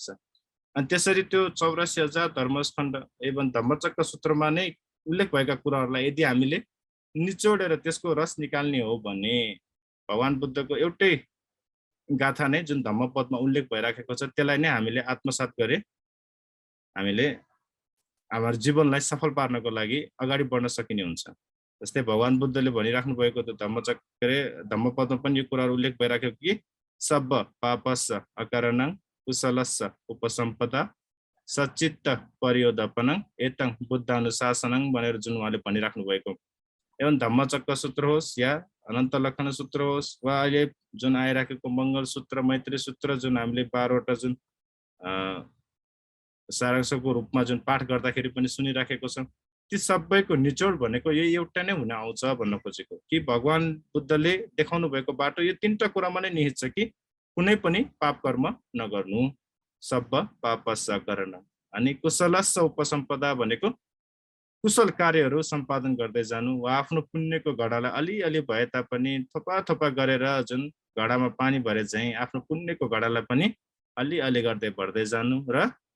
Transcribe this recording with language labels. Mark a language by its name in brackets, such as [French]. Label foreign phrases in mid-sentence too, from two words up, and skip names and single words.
[Nepali] अनि त्यसरी त्यो 84,000 धर्मस्कन्ध एवं धम्मचक्र सूत्रमा नै उल्लेख भएका कुराहरूलाई यदि हामीले निचोडेर त्यसको रस निकाल्ने हो भने भगवान बुद्धको एउटै गाथा नै जुन धम्मपदमा उल्लेख भइराखेको छ त्यसलाई नै हामीले आत्मसात गरे हामीले हाम्रो जीवनलाई सफल पार्नको लागि अगाडि बढ्न सकिने हुन्छ। जस्तै भगवान बुद्धले भनिराख्नु भएको त धम्मपदमा पनि यो कुराहरू उल्लेख भइराखेको कि [Pali] सब पापस्य अकारणं कुशलस्य उपसम्पदा सचित्त परियोदपनं एतं बुद्धानुशासनं [Nepali] भनेर जुन उहाँले भनिराख्नु भएको। एवं धम्मचक्र सूत्र होस् या अनन्त लक्षण सूत्र होस् वा अहिले जुन आइराखेको मङ्गल सूत्र, मैत्री सूत्र जुन हामीले 12 वटा जुन सारांशको रूपमा जुन पाठ गर्दाखेरि पनि सुनिराखेको छ, ती सबैको निचोड भनेको यही एउटा नै हुन आउँछ भन्न खोजेको कि भगवान बुद्धले देखाउनु भएको बाटो यो तीनटा कुरामा नै निहित छ कि कुनै पनि पाप कर्म नगर्नु, [Pali] सब्ब पापस्स [Nepali] गर्न, अनि [Pali] कुशलस्स उपसम्पदा [Nepali] भनेको कुशल कार्यहरू सम्पादन गर्दै जानु वा आफ्नो पुण्यको घडालाई अलिअलि भए तापनि थोपा थोपा गरेर जुन घडामा पानी भरे चाहिँ आफ्नो पुण्यको घडालाई पनि अलिअलि गर्दै भर्दै जानु र